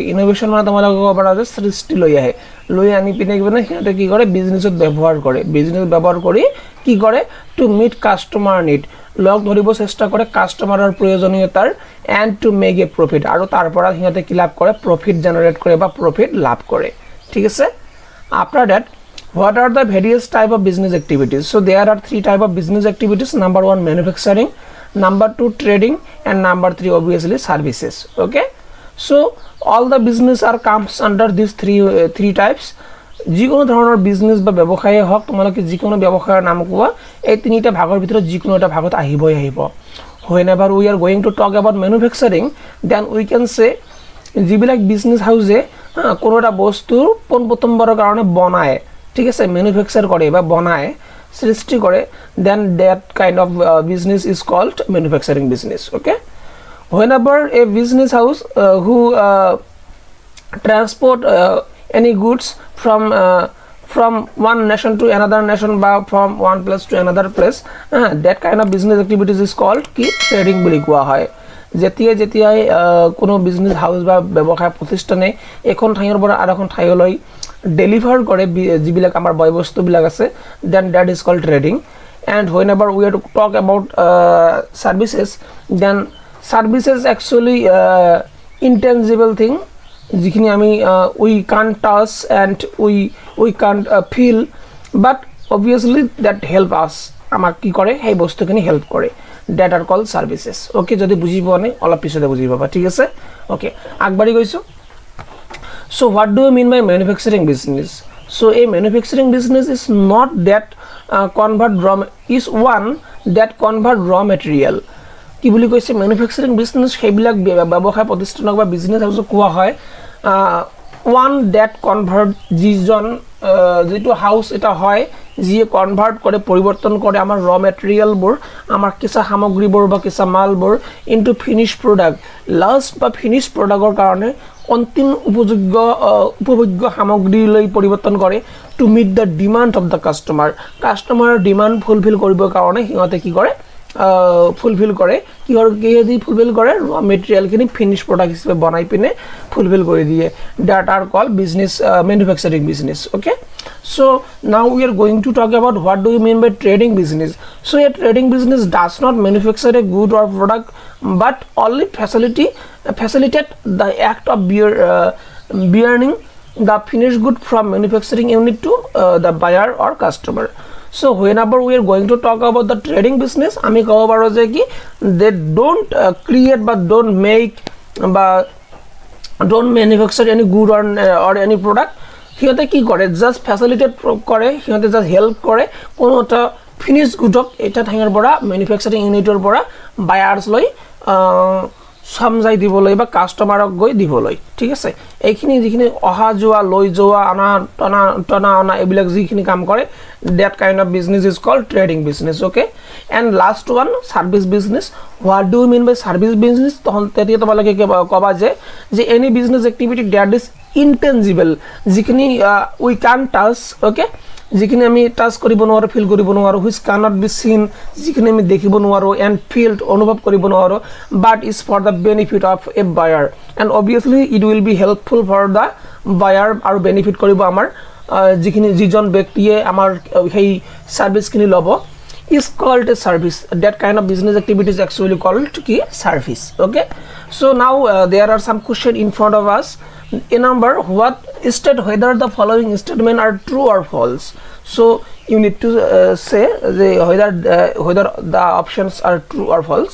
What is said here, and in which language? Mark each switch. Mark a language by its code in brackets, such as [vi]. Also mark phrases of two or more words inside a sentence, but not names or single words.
[as] ইনোভেশ্যন মানে তোমালোকে ক'ব পাৰা যে সৃষ্টি লৈ আনি পিনে সিহঁতে কি কৰে? বিজনেছত ব্যৱহাৰ কৰি কি কৰে? [en] to meet customer need, [as] লগ ধৰিব চেষ্টা কৰে কাষ্টমাৰৰ প্ৰয়োজনীয়তাৰ, [en] and to make a profit, [as] আৰু তাৰ পৰা সিহঁতে কি লাভ কৰে? [en] profit generate [as] কৰে বা প্ৰফিট লাভ কৰে। ঠিক আছে, [en] after that what are the various type of business activities? So there are 3 type of business activities. Number 1 manufacturing, number 2 trading, and number 3 obviously services. Okay, so all the business are comes under these three types. [as] যিকোনো ধৰণৰ বিজনেস বা ব্যৱসায় হওক, তোমালোকে যিকোনো ব্যৱসায়ৰ নাম কোৱা, এই তিনিটা ভাগৰ ভিতৰত যিকোনো এটা ভাগত আহিব। [en] Whenever we are going to talk about manufacturing, then we can say [as] যিবিলাক বিজনেস হাউসে কোনো এটা বস্তু পোনপ্ৰথমবাৰৰ কাৰণে বনায়, ঠিক আছে, ম্যানুফ্যাকচার করে বা বনায়, সৃষ্টি করে, [en] then that kind of business is called manufacturing business. ওকে, whenever a business house who transport any goods from one nation to another nation বা from one place to another place, that kind of business activities is called [as] কি ট্রেডিং বুলি কোৱা হয়। যেতিয়াই কোনো বিজনেস হাউস বা ব্যৱসায় প্ৰতিষ্ঠানে এখন ঠাইৰ পৰা আৰু এখন ঠাইলৈ ডেলিভাৰ কৰে যিবিলাক আমাৰ বয়বস্তুবিলাক আছে, [en] then that is called trading. And whenever we are to talk about services, then services actually intangible thing [as] যিখিনি আমি [en] we can't touch and we can't feel, but obviously that help us, [as] আমাক কি কৰে সেই বস্তুখিনি হেল্প কৰে, [en] that are called services. [as] ওকে, যদি বুজি পোৱা নাই অলপ পিছতে বুজি পাবা, ঠিক আছে। ওকে, আগবাঢ়ি গৈছো। [en] So what do you mean by manufacturing business? So a manufacturing business is not that is one that convert raw material. [as] কি বুলি কৈছে ম্যানুফ্যাকচারিং বিজনেস সেইবিলাক ব্যৱসায় প্ৰতিষ্ঠানক বা বিজনেস হাউসক কোৱা হয় [en] one that convert [as] যিটো হাউস এটা হয় যিয়ে কনভার্ট কৰে পৰিৱৰ্তন কৰে আমাৰ ৰ মেটেৰিয়েলবোৰ, আমাৰ কেঁচা সামগ্ৰীবোৰ বা কেঁচা মালবোৰ [en] into finish product, [as] লাষ্ট বা ফিনিশ প্ৰডাক্টৰ কাৰণে অন্তিম উপযোগ্য সামগ্ৰীলৈ পৰিৱৰ্তন কৰে [en] to meet the demand of the [as] কাষ্টমাৰৰ ডিমাণ্ড ফুলফিল কৰিবৰ কাৰণে সিহঁতে কি কৰে ফুলফিল কৰে, কিহেদি ফুলফিল কৰে ৰ মেটেৰিয়েলখিনি [en] finish product [as] হিচাপে বনাই পিনে ফুলফিল কৰি দিয়ে, [en] that are called business manufacturing business. Okay, so now we are going to talk about what do you mean by trading business. So a trading business does not manufacture a good or product but only facilitate the act of bearing the finished good from manufacturing unit to the buyer or customer. So whenever we are going to talk about the trading business, [as] আমি কব পাৰো যে কি [en] they don't create but don't make but don't manufacture any good or any product. [as] সিহঁতে কি কৰে [en] just facilitate [as] কৰে, সিহঁতে জাস্ট হেল্প কৰে কোনো এটা ফিনিশ গুডক এটা ঠাইৰ পৰা ম্যানুফ্যাকচাৰিং ইউনিটৰ পৰা বায়াৰ্স লৈ সমজাই দিবলৈ বা কাস্টমাৰক গৈ দিবলৈ, ঠিক আছে। এইখিনি যিখিনি অহা যোৱা লৈ যোৱা অনা এইবিলাক যিখিনি কাম কৰে, [en] that kind of business is called trading business. Okay, and last one, service business. What do you mean by service business? [as] তখন তেতিয়া তোমালোকে কবা যে [en] any business activity that is intangible, যিখিনি we can't touch, [as] okay, যিখিনি আমি টাচ কৰিব নোৱাৰো, ফিল কৰিব নোৱাৰো, [en] which cannot be seen, [as] যিখিনি আমি দেখিব নোৱাৰো, [en] and feel [as] অনুভৱ কৰিব নোৱাৰো, [en] but is for the benefit of a buyer, and obviously it will be helpful for the buyer [as] আৰু benefit কৰিব আমাৰ যিজন ব্যক্তিয়ে আমাৰ সেই সার্ভিসখিনি লব, [en] is called a service. That kind of business activity is actually called ki service. Okay, so now there are some question in front of us. A number, what state whether the following statement are true or false. So you need to say whether the options are true or false.